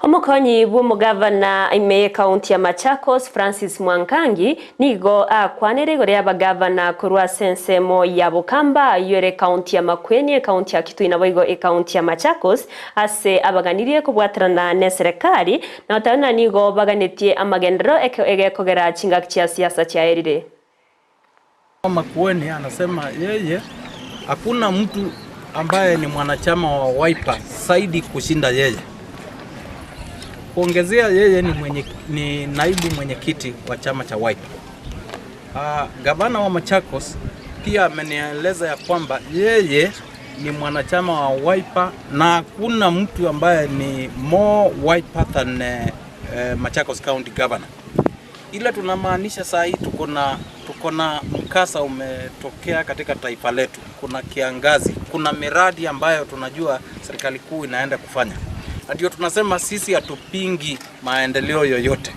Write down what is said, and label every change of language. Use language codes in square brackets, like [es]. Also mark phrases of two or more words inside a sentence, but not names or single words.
[guz] Omukonyi bw'omugavana ime county ya Machakos Francis Mwangangi nigo akwanere gore abagavana kurwa sensemo ya Bukamba yore county ya Makueni county ya Kitui na boigo county ya Machakos ase abaganiriye kubwatarana ne serikali na otana nigo baganitie amagendero egekogera chingaki cha siasa cha erire. [sw] Makueni anasema yeye hakuna mtu ambaye ni mwanachama wa Wiper zaidi kushinda yeye. Kuongezea yeye ni naibu mwenyekiti wa chama cha Wiper. Gavana wa Machakos pia amenieleza ya kwamba yeye ni mwanachama wa Wiper na hakuna mtu ambaye ni [en] more Wiper than Machakos County Governor. [sw] Ila tunamaanisha saa hii tuko na mkasa umetokea katika taifa letu. Kuna kiangazi, kuna miradi ambayo tunajua serikali kuu inaenda kufanya. Na ndio tunasema sisi hatupingi maendeleo yoyote.